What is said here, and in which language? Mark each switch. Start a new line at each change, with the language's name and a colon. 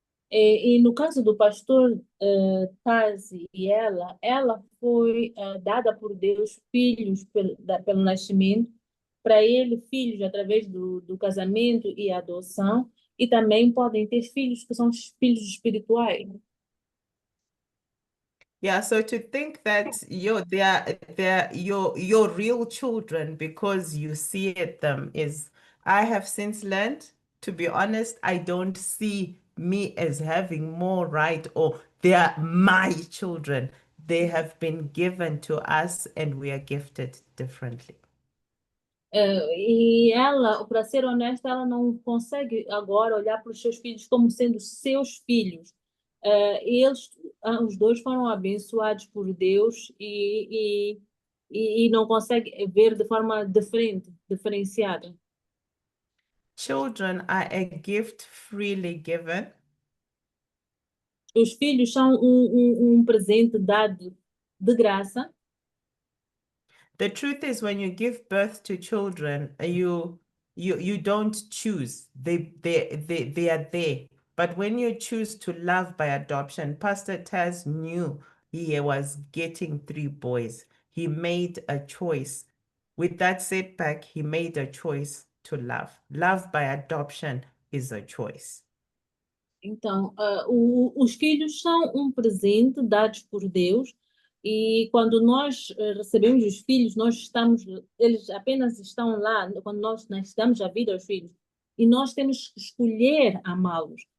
Portuguese: E no caso do pastor Tazi e ela foi dada por Deus filhos pelo nascimento, para ele filhos através do casamento e adoção, e também podem ter filhos que são filhos espirituais.
English: Yeah, so to think that they're your real children because you see them is, I have since learned, to be honest, I don't see me as having more right or they are my children. They have been given to us and we are gifted differently.
Portuguese: E ela, para ser honesta, ela não consegue agora olhar para os seus filhos como sendo seus filhos. Eles, os dois foram abençoados por Deus e não consegue ver de forma diferenciada.
English: Children are a gift freely given.
Portuguese: Os filhos são um presente dado de graça.
English: The truth is, when you give birth to children, you don't choose. They are there. But when you choose to love by adoption, Pastor Taz knew he was getting 3 boys. He made a choice. With that setback, he made a choice to love. Love by adoption is a choice.
Portuguese: Então, os filhos são um presente dados por Deus, e quando nós recebemos os filhos, eles apenas estão lá quando nós damos a vida aos filhos, e nós temos que escolher amá-los.